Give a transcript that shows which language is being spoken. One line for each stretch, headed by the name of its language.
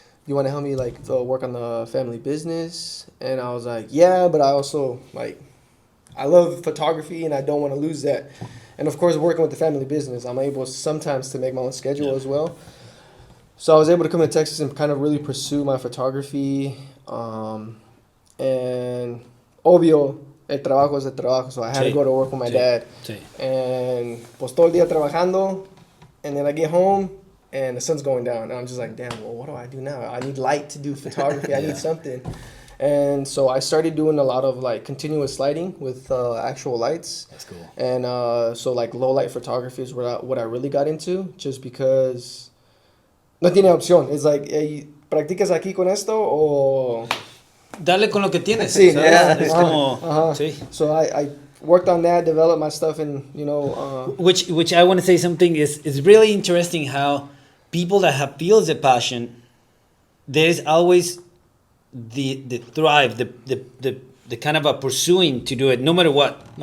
English: You want to help me like work on the family business? And I was like, yeah, but I also like, I love photography, and I don't want to lose that. And of course, working with the family business, I'm able sometimes to make my own schedule as well. So I was able to come to Texas and kind of really pursue my photography. And
Spanish: obvio, el trabajo es el trabajo.
English: So I had to go to work with my dad. And
Spanish: pues todo el día trabajando.
English: And then I get home, and the sun's going down. And I'm just like, damn, well, what do I do now? I need light to do photography. I need something. And so I started doing a lot of like continuous lighting with actual lights. That's cool. And so like low light photography is what I really got into, just because
Spanish: no tiene opción.
English: It's like,
Spanish: ¿practicas aquí con esto o...? Dale con lo que tienes. Sí, es como... Sí.
English: So I worked on that, developed my stuff, and you know... Which I want to say something is really interesting how people that have feels of passion, there's always the thrive, the kind of a pursuing to do it no matter what. Mm-hmm.